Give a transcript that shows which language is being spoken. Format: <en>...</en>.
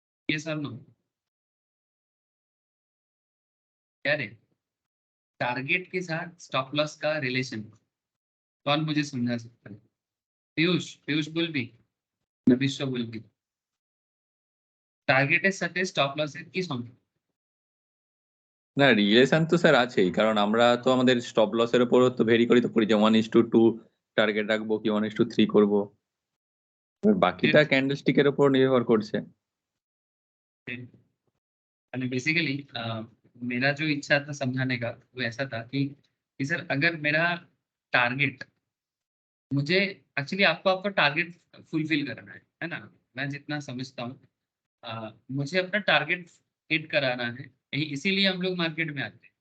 <hi>ये sir no, क्या रे? टारगेट के साथ स्टॉप लॉस का रिलेशन कौन मुझे समझा सकता है? पीयूष, पीयूष बुल भी, मैं विश्व बुल भी।</hi> <bn>টার্গেটের সাথে স্টপ লসের কি সম্পর্ক? না, রিলেশন তো স্যার আছেই, কারণ আমরা তো আমাদের স্টপ লসের উপরও তো ভেরি করি যে 1:2 টার্গেট রাখবো কি 1:3 করবো। এবার বাকিটা ক্যান্ডেলস্টিকের উপর নির্ভর করছে।</bn> <hi>बेसिकली मेरा जो इच्छा था समझाने का वो ऐसा था कि सर अगर मेरा टारगेट, मुझे एक्चुअली आपको आपका टारगेट फुलफिल करना है ना? मैं जितना समझता हूँ मुझे अपना टारगेट हिट कराना है, इसीलिए हम लोग मार्केट में आते हैं।</hi>